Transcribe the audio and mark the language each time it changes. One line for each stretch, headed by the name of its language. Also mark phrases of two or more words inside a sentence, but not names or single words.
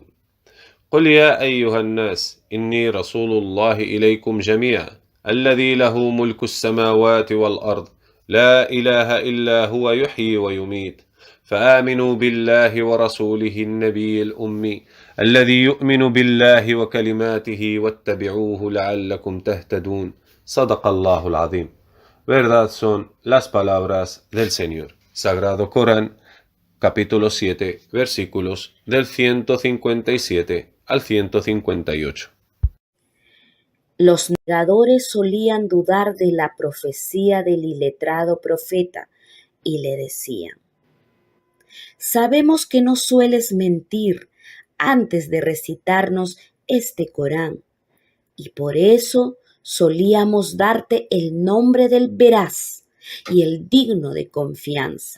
Arabic: قل يا أيها الناس إني رسول الله إليكم جميعا الذي له ملك السماوات والأرض لا إله إلا هو يحيي ويميت فآمنوا بالله ورسوله النبي الأمي الذي يؤمن بالله وكلماته واتبعوه لعلكم تهتدون صدق الله العظيم.
Spanish: Verdad son las palabras del Señor. Sagrado Corán, capítulo 7, versículos del 157 al 158. Los negadores solían dudar de la profecía del iletrado profeta y le decían: sabemos que no sueles mentir antes de recitarnos este Corán, y por eso solíamos darte el nombre del veraz y el digno de confianza.